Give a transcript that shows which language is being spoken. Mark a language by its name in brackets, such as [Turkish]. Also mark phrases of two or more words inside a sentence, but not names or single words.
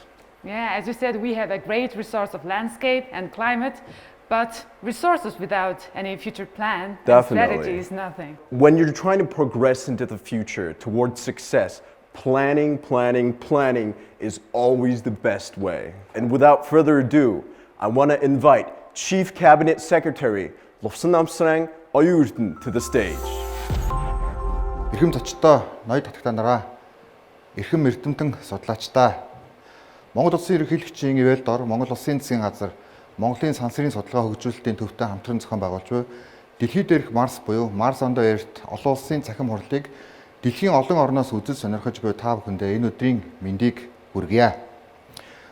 [English] Yeah, as you said, we have a great resource of landscape and climate, but resources without any future plan and strategy is nothing. When you're trying to progress into the future towards success, planning is always the best way. And without further ado, I want to invite Chief Cabinet Secretary Lofson Namsrang Oyurden to the stage. [Mongolian] Эрхэм зочдоо, ноёд татагтаа нараа, эрхэм эрдэмтэн судлаачдаа. Монгол Улсын ерөнхийлөгчийн ивэлд ор Монгол Улсын засгийн газар Монголын сансрын судалгаа хөгжүүлэлтийн төвтэй хамтран зохион байгуулж буй дэлхийд дээрх Марс буюу [English] Mars on the Earth [Mongolian] олон улсын цахим хурлыг дэлхийн олон орноос үзэл сонирхож буй та бүхэндээ энэ өдрийн мэндийг хүргье.